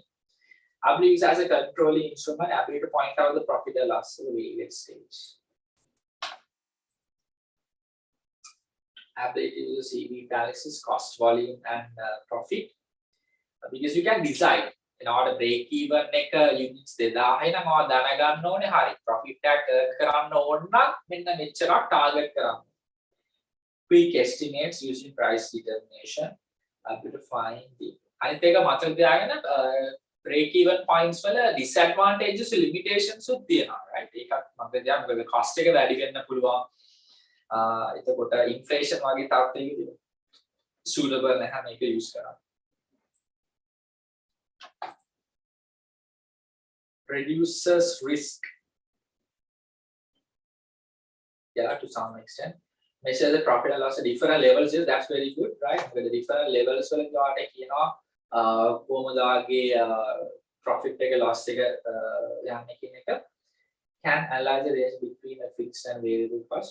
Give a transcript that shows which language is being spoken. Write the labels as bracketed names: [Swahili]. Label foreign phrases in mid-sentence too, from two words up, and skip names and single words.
[English] I believe it's as a controlling instrument, ability to point out the profit or loss at the various stage. Ability to see the analysis, cost, volume, and profit. Because you can decide in order break even [Sinhala] එක units 2000 නම් ඔයා දැනගන්න ඕනේ හරි profit එක earn කරන්න ඕන නම් මෙන්න මෙච්චරක් target කරන්න. [English] Quick estimates using price determination to find the [Sinhala] අනිත් එක මතක තියාගන්න [English] break even points [Sinhala] වල [English] disadvantages limitations [Sinhala] උත් තියෙනවා right ඒකත් මතක තියාගන්න මොකද cost එක වැඩි වෙන්න පුළුවන් එතකොට inflation වගේ තත්ත්වයකදී suitable නැහැ මේක use කරන්න. [English] Reduces risk. Yeah, to some extent. Measure the profit and loss at different levels. Yes, that's very good, right? With the different levels, well, you are taking profit take a loss take can analyze the range between a fixed and variable cost.